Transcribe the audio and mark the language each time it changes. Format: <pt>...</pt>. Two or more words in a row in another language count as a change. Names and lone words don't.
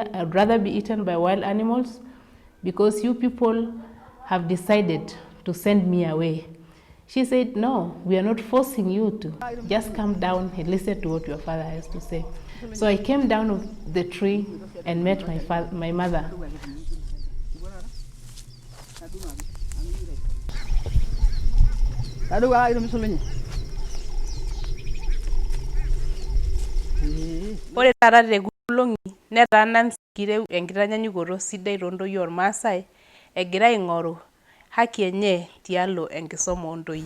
<en>I'd rather be eaten by wild animals because you people have decided to send me away. She said, no, we are not forcing you to. Just come down and listen to what your father has to say. So I came down of the tree and met my mother.</en> <mas>Ore taata tekulong'i netaana Nkireu enkitanyanyukoto sidai toontoyie ormaasai egira aing'oru haki enye tialo enkisoma oontoyie.</mas>